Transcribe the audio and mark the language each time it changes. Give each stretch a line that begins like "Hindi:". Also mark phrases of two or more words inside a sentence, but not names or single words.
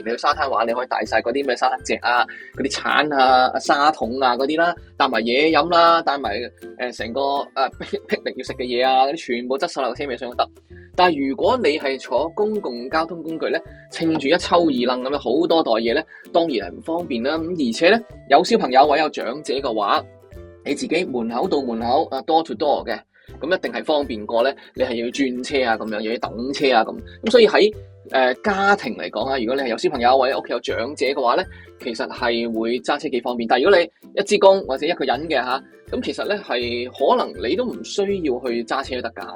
Cantonese: 你去沙灘玩，你可以帶晒嗰啲咩沙灘席啊、嗰啲鏟啊、沙桶啊嗰啲啦，帶埋嘢飲啦，帶埋成個霹靂要食嘅嘢啊，嗰啲全部執晒落個車尾箱都得。但係如果你係坐公共交通工具咧，稱住一抽二掕咁樣好多袋嘢咧，當然係唔方便啦。咁而且咧，有小朋友或者有長者嘅話，你自己門口到門口
English: door to door
Cantonese: 嘅，咁一定係方便過咧。你係要轉車啊，咁樣又要等車啊，咁所以喺家庭嚟講啊，如果你係有小朋友或者屋企有長者嘅話咧，其實係會揸車幾方便。但係如果你一支公或者一個人嘅嚇，咁其實咧係可能你都唔需要去揸車都得㗎。